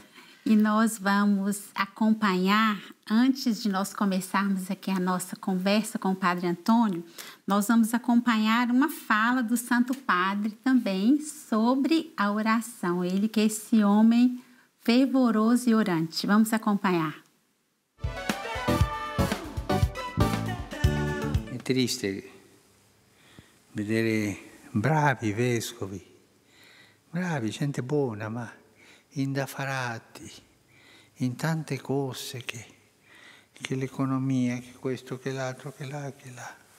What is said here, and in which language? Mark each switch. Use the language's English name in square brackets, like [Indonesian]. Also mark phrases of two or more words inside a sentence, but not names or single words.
[Portuguese] E nós vamos acompanhar, antes de nós começarmos aqui a nossa conversa com o Padre Antônio, nós vamos acompanhar uma fala do Santo Padre também sobre a oração. Ele que é esse homem fervoroso e orante. Vamos acompanhar. [Italian] È triste vedere bravi vescovi, bravi, gente buona, ma indaffarati in tante cose che l'economia, che questo, che l'altro, che là, che là.